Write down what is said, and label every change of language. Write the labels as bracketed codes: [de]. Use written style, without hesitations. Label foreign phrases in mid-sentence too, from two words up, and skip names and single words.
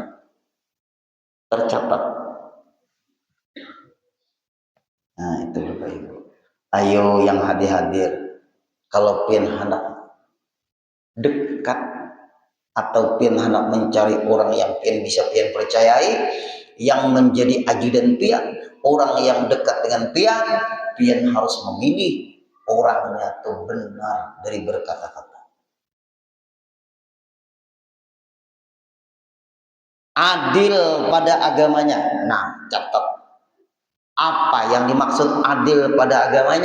[id] Tercatat. Nah, itu Bapak Ibu. Ayo yang hadir-hadir, kalau pian hendak dekat atau pian hendak mencari orang yang pian bisa pian percayai, yang menjadi ajudan pian, orang yang dekat dengan pian, pian harus memilih orangnya itu benar dari berkata-kata. Adil pada agamanya. Nah, catat. Apa yang dimaksud adil pada agamanya?